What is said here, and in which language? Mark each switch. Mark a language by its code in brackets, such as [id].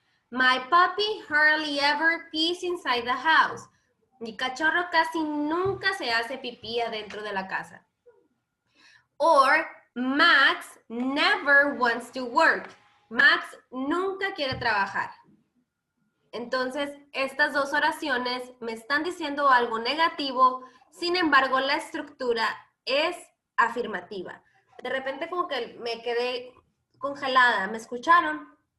[en] My puppy hardly ever pees inside the house. [es] Mi cachorro casi nunca se hace pipí adentro de la casa. [en] Or Max never wants to work. [es] Max nunca quiere trabajar. Entonces, estas dos oraciones me están diciendo algo negativo, sin embargo, la estructura es afirmativa. De repente como que me quedé congelada. ¿Me escucharon?